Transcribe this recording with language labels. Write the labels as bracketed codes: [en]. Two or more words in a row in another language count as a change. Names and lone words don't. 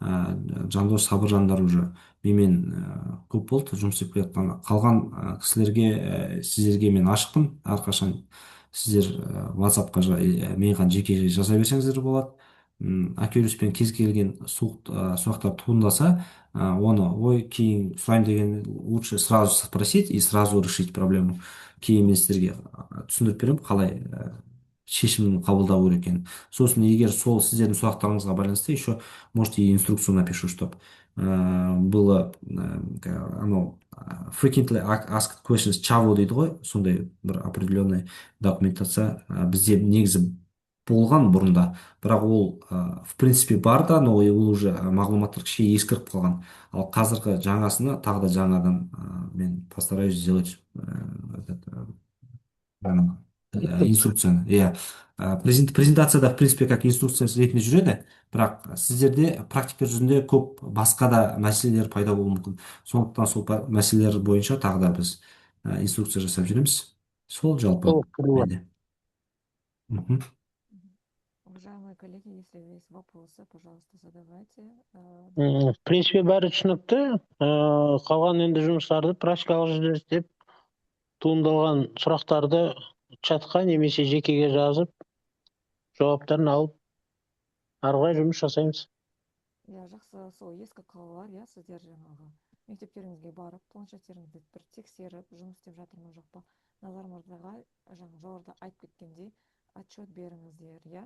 [kk] Жандос, Сабыржандар уже менімен көп болды жұмыс істеп келе жатқан. Қалған кісілерге, сіздерге мен ашықпын. Әрқашан сіздер WhatsApp-қа маған жеке жаза берсеңіздер болады. Акюриспен кез келген сұрақтар туындаса, оны ой кейін сұрайын деген [ru] лучше сразу спросить и сразу решить проблему. [kk] Кейін мен сіздерге түсіндіріп беремін қалай шешімін қабылдау керек екенін. Сосын егер сол сіздердің сұрақтарыңызға байланысты [ru] еще можете и инструкцию напишу, чтобы было [kk] анау [en] frequently asked questions [kk] чаво дейді ғой, сондай бір [ru] определенный документация [kk] бізде негізі болған бұрында, бірақ ол [ru] в принципе [kk] бар да, но ол уже мағлұматтар кішкене ескіріп қалған. Ал қазіргі жаңасына тағы да жаңадан мен [ru] постараюсь сделать [kk] инструкцияны. Иә, презентацияда [ru] в принципе как инструкция [kk] ретінде жүреді, бірақ сіздерде практика жүзінде көп басқа да мәселелер пайда болуы мүмкін. Сондықтан сол мәселелер бойынша тағы да біз инструкция жасап жүреміз. Сол жалпы менде. Мгм. [ru] Уважаемые коллеги, если есть вопросы, пожалуйста, задавайте. В принципе, [kk] бәрі түсінікті. Қалған енді жұмыстарды практикалық жүзде істеп, туындалған сұрақтарды чатқа немесе жекеге жазып, жауаптарын алып, ары қарай жұмыс жасаймыз. Я жақсы, сол ескі қалалар, иә, сіздер жаңағы мектептеріңізге барып, планшеттеріңізді бір тексеріп, жұмыс істеп жатыр ма жоқ па, назарыңызға жаңа жоғарыда айтып кеткендей отчет беріңіздер, иә.